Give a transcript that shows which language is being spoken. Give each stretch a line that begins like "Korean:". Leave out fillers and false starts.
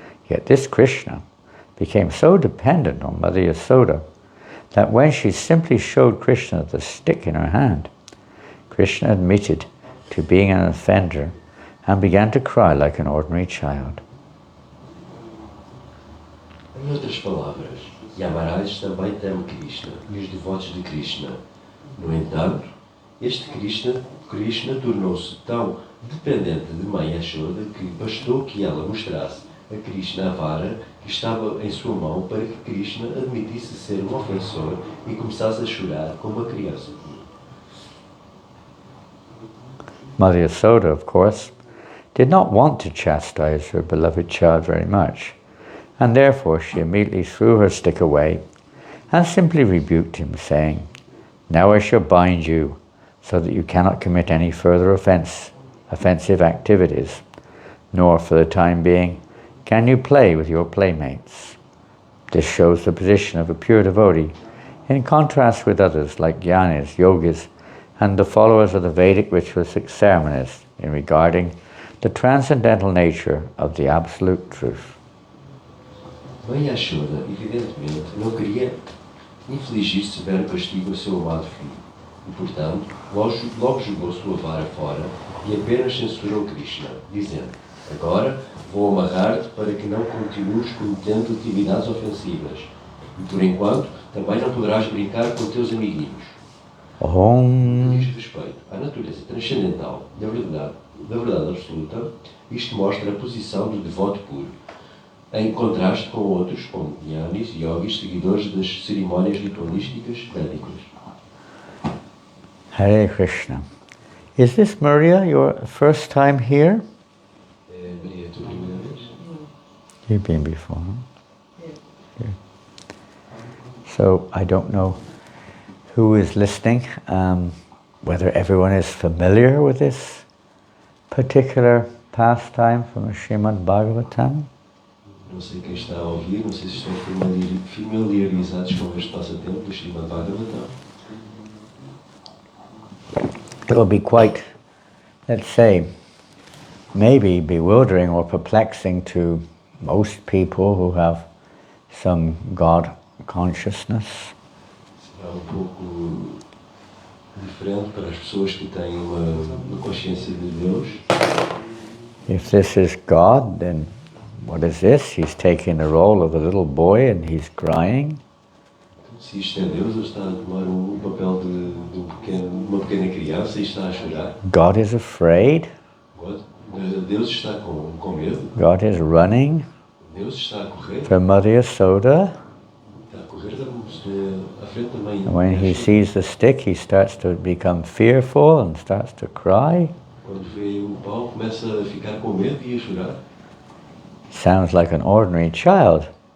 English: Yet this Krishna became so dependent on Mother Yasoda that when she simply showed Krishna the stick in her hand, Krishna admitted to being an offender and began to cry like an ordinary child.
Portuguese: Em outras palavras, Yamaraj também teme Krishna e os devotos de Krishna. No entanto, este Krishna tornou-se tão dependente de Mãe Yashoda que bastou que ela mostrasse a Krishna a vara que estava em sua mão para que Krishna admitisse ser um ofensor e começasse a chorar como uma criança.
English: Mother Yasoda, of course, did not want to chastise her beloved child very much, and therefore she immediately threw her stick away and simply rebuked him, saying, "Now I shall bind you, so that you cannot commit any further offensive activities, nor for the time being can you play with your playmates." This shows the position of a pure devotee, in contrast with others like Jnanis, Yogis, and the followers of the Vedic ritualistic ceremonies in regarding the transcendental nature of the absolute truth.
Portuguese: Mãe Yashoda, evidentemente, não queria infligir severo castigo ao seu amado filho, e, portanto, logo jogou sua vara fora e apenas censurou Krishna, dizendo: "Agora vou amarrar-te para que não continues cometendo atividades ofensivas, e, por enquanto, também não poderás brincar com teus amiguinhos." No que diz respeito à natureza transcendental da verdade absoluta, isto mostra a posição do devoto puro, em contraste com outros, como Jnanis e Yogis, seguidores das cerimónias ritualísticas védicas.
English: Hare Krishna. Is this, Maria, your first time here?
Portuguese: Maria, é a tua primeira vez?
English: You've been before, huh? Yeah. So I don't know who is listening, whether everyone is familiar with this particular pastime from Srimad Bhagavatam.
Portuguese: Não sei quem está a ouvir, não sei se estão familiarizados com este passatempo do Srimad Bhagavatam.
English: It will be quite, let's say, maybe bewildering or perplexing to most people who have some God consciousness.
Portuguese: Será pouco diferente para as pessoas que têm uma consciência de Deus.
English: If this is God, then what is this? He's taking the role of a little boy and he's crying.
Portuguese: Se isto é Deus, ele está a tomar papel de uma pequena criança e está a chorar.
English: God is afraid.
Portuguese: Deus está com medo.
English: God is running
Portuguese: Deus está a correr.
English: for Mother Yasoda.
Portuguese: Está a correr à frente da mãe.
English: And when he sees the stick, he starts to become fearful and starts to cry.
Portuguese: Quando vê o pau, começa a ficar com medo e a chorar.
English: Sounds like an ordinary child.